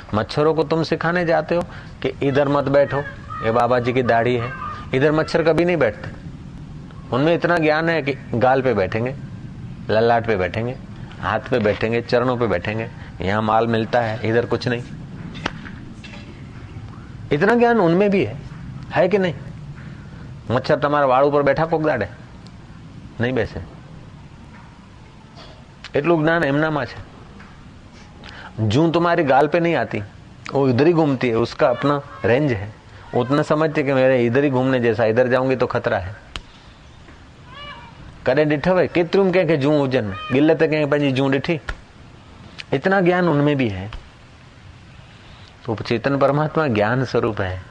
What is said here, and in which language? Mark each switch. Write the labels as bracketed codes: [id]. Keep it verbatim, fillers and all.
[hi] मच्छरों को तुम सिखाने जाते हो कि इधर मत बैठो, ये बाबा जी की दाढ़ी है, इधर मच्छर कभी नहीं बैठते। उनमें इतना ज्ञान है कि गाल पे बैठेंगे, ललाट पे बैठेंगे, हाथ पे बैठेंगे, चरणों पे बैठेंगे। यहाँ माल मिलता है, इधर कुछ नहीं। इतना ज्ञान उनमें भी है, है कि नहीं? [gu] मच्छर તમારા વાળ ઉપર બેઠા કોક દાડે નહીં બેસે, એટલું જ્ઞાન એમનામાં છે। [hi] जू तुम्हारी गाल पे नहीं आती, वो इधर ही घूमती है, उसका अपना रेंज है। उतना समझते कि मेरे इधर ही घूमने जैसा, इधर जाऊंगी तो खतरा है। [sd] कॾहिं ॾिठो आहे केतिरियूं कंहिंखे जू हुजनि, गिल त कंहिं पंहिंजी जू ॾिठी। [hi] इतना ज्ञान उनमें भी है। तो चेतन परमात्मा ज्ञान स्वरूप है।